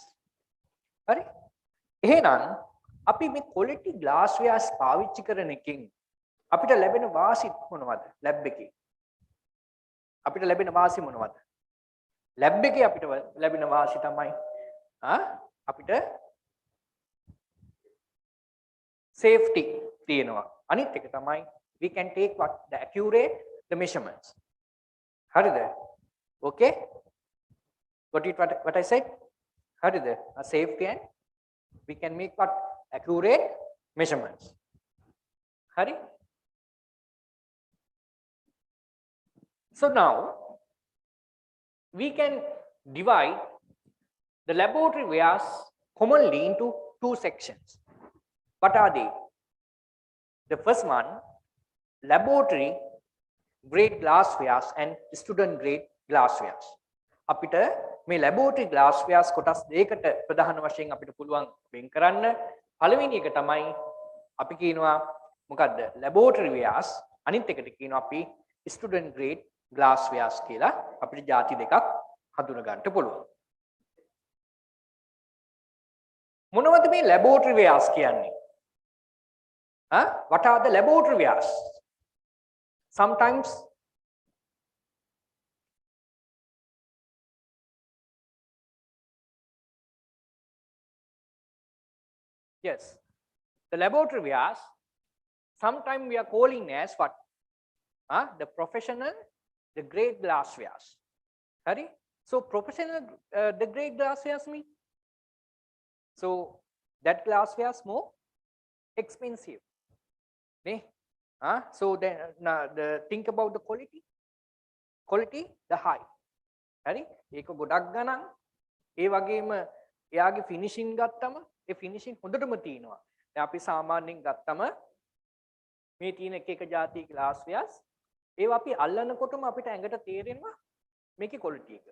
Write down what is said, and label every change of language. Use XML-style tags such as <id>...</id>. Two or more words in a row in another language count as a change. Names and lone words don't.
<si>හරි? එහෙනම් අපි මේ</si> <en>quality glasswares</en> <si>පාවිච්චි කරන එකෙන් අපිට ලැබෙන වාසි මොනවද? lab එකේ. අපිට ලැබෙන වාසි මොනවද? lab එකේ අපිට ලැබෙන වාසි තමයි අපිට safety තියෙනවා. අනිත් එක තමයි</si> <en>we can take what the accurate the measurements. හරිද? Okay? Got it what I said? හරිද? Safety and we can make what accurate measurements.</en> <si>Hari?</si> <en>So now we can divide the laboratory wares commonly into two sections. What are they? The first one, laboratory grade glasswares and student grade glasswares.</en> <si>අපිට මේ</si> <en>laboratory glasswares</en> <si>කොටස් දෙකකට ප්‍රධාන වශයෙන් අපිට පුළුවන් වෙන් කරන්න. පළවෙනි එක තමයි අපි කියනවා මොකද්ද?</si> <en>laboratory wares.</en> <si>අනිත් එකට කියනවා අපි</si> <en>student grade glasswares</en> <si>කියලා. අපිට ಜಾති දෙකක් හඳුන ගන්න පුළුවන්. මොනවද මේ</si> <en>laboratory wares</en> <si>කියන්නේ?</si> <en>What are the laboratory wares? Sometimes yes, the laboratory wares sometimes we are calling as what? The professional, the grade glasswares. Sorry? So professional, the grade glasswares mean? So that glasswares more expensive. So then think about the quality. Quality the high.</en> <si>හරි? ඒක ගොඩක් ගණන් ඒ වගේම එයාගේ finishing ගත්තම ඒ finishing හොඳටම තියෙනවා. දැන් අපි සාමාන්‍යයෙන් ගත්තම මේ තියෙන එක જાති</si> <en>glass wares</en> <si>ඒවා අපි අල්ලනකොටම අපිට ඇඟට තේරෙනවා මේකේ quality එක.</si>